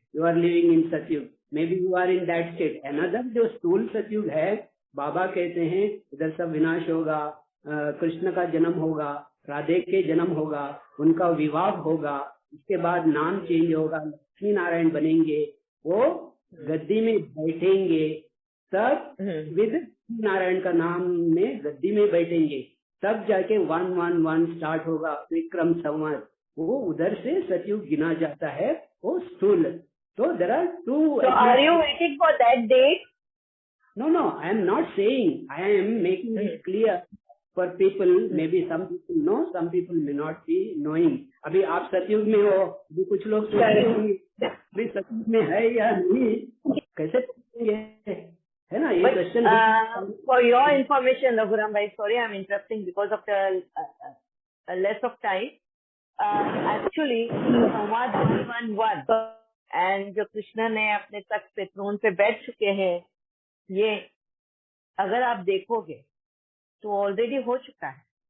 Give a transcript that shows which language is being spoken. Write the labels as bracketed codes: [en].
[en] You are living in Satyug, maybe you are in that state. [hi] Another जो स्थूल सतयुग है, बाबा कहते हैं इधर सब विनाश होगा, कृष्ण का जन्म होगा, राधे के जन्म होगा, उनका विवाह होगा, उसके बाद नाम चेंज होगा, लक्ष्मी नारायण बनेंगे, वो गद्दी में बैठेंगे, तब विद नारायण का नाम में गद्दी में बैठेंगे, तब जाके 111 स्टार्ट होगा, विक्रम संवत। वो उधर से सतयुग गिना जाता है, वो स्थूल। [en] तो there are 2। So are you waiting for that date? No, I am not saying. I am making it clear for people. Maybe some people know, some people may not be knowing. [hi] अभी आप सतयुग में हो, अभी कुछ लोग सोच रहे होंगे अभी सतयुग में है या नहीं, कैसे करेंगे, है ना ये question. [en] For your information, Raghuram bhai, sorry I'm interrupting because of the less of time. [hi] Actually, संवाद 111 and जो कृष्ण ने अपने तख्त पे थ्रोन पे बैठ चुके हैं, ये अगर आप देखोगे तो ऑलरेडी हो चुका है।